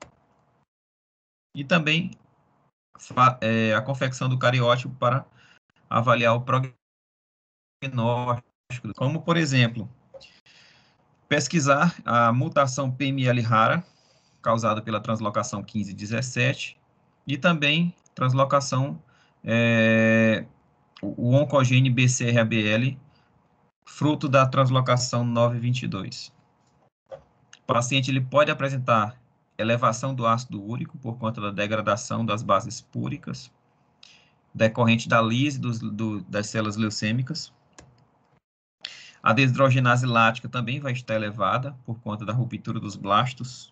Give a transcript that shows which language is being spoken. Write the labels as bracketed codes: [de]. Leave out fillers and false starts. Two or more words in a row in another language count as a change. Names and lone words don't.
[pt] E também a confecção do cariótipo para avaliar o prognóstico, como, por exemplo, pesquisar a mutação PML rara, causada pela translocação 1517, e também translocação, o oncogene BCR-ABL, fruto da translocação 922. O paciente ele pode apresentar elevação do ácido úrico por conta da degradação das bases púricas, decorrente da lise das células leucêmicas. A desidrogenase lática também vai estar elevada por conta da ruptura dos blastos.